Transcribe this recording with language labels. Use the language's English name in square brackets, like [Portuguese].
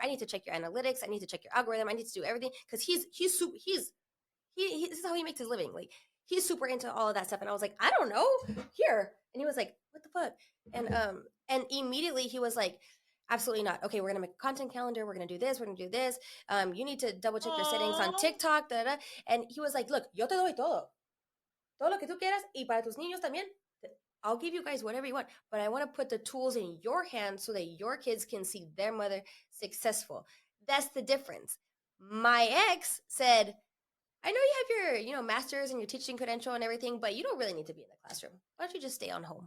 [English] I need to check your analytics. I need to check your algorithm. I need to do everything because this is how he makes his living. Like he's super into all of that stuff. And I was like, I don't know. Here. And he was like, what the fuck? And immediately he was like, absolutely not. Okay, we're gonna make a content calendar. We're gonna do this. We're gonna do this. You need to double check your settings on TikTok. And he was like, look, [Spanish] yo te doy todo lo que tú quieras, y para tus niños también. [English] I'll give you guys whatever you want, but I want to put the tools in your hands so that your kids can see their mother successful. That's the difference. My ex said, I know you have your, master's and your teaching credential and everything, but you don't really need to be in the classroom. Why don't you just stay on home?